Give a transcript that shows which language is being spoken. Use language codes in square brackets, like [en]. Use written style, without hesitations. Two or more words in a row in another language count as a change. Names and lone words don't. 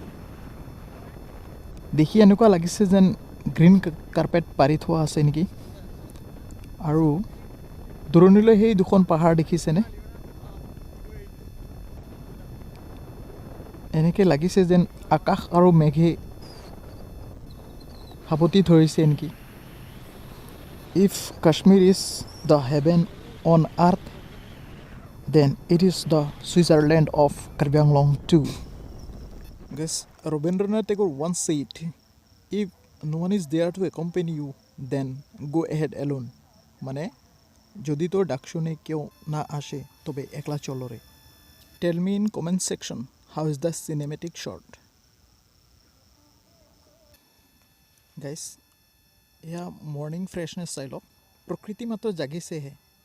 [as] দেখি এনেকুৱা লাগিছে যেন গ্ৰীণ কাৰ্পেট পাৰি থোৱা আছে নেকি। আৰু দূৰণিলৈ সেই দুখন পাহাৰ দেখিছেনে? এনেকৈ লাগিছে যেন আকাশ আৰু মেঘে সাৱটি ধৰিছে নেকি। [en] If Kashmir is the heaven on earth, then it is the Switzerland of Karbi Anglong too. Guys, Rabindranath Tagore once said, if no one is there to accompany you, then go ahead alone. [bn] মানে যদি তোর ডাক শুনে কেউ না আসে তবে একলা চলো রে। [en] Tell me in comment section, how is the cinematic shot? Guys, [as] এয়া [en] morning freshness [as] চাই লওক, প্ৰকৃতি মাত্ৰ জাগিছেহে।